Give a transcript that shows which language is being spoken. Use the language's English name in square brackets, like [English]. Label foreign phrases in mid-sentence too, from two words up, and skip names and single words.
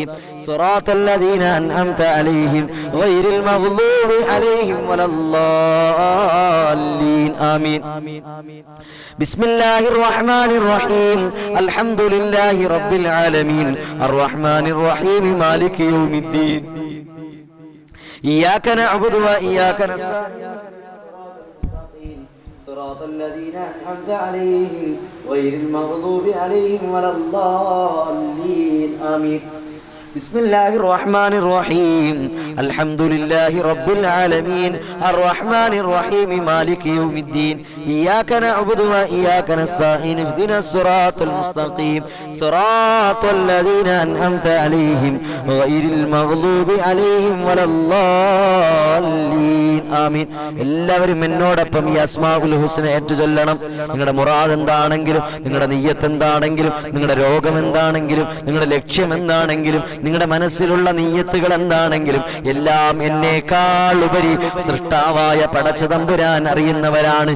[Arabic] صراط الذين أنعمت عليهم غير المغضوب عليهم ولا الضالين. آمين بسم الله الرحمن الرحيم. الحمد لله رب العالمين الرحمن الرحيم. مالك يوم الدين إياك نعبد وإياك نستعين. صراط الذين أنعمت عليهم غير المغضوب عليهم ولا الضالين. آمين. بسم الله الرحمن الرحيم. الحمد لله رب العالمين. الرحمن الرحيم. مالك يوم الدين. إياك نعبد وإياك نستعين. اهدنا الصراط المستقيم. صراط الذين أنعمت عليهم غير المغضوب عليهم ولا الضالين. ആമീൻ. [Malayalam] എല്ലാവരും എന്നോടൊപ്പം ഈ [Arabic] الأسماء الحسنى [Malayalam] ഏറ്റു ചൊല്ലണം. നിങ്ങളുടെ മുറാദ് എന്താണെങ്കിലും, നിങ്ങളുടെ നിയ്യത്ത് എന്താണെങ്കിലും, നിങ്ങളുടെ രോഗം എന്താണെങ്കിലും, നിങ്ങളുടെ ലക്ഷ്യം എന്താണെങ്കിലും, നിങ്ങളുടെ മനസ്സിലുള്ള നിയ്യത്തുകൾ എന്താണെങ്കിലും എല്ലാം എന്നേക്കാൾ ഉപരി സൃഷ്ടാവായ പടച്ച തമ്പുരാൻ അറിയുന്നവരാണ്.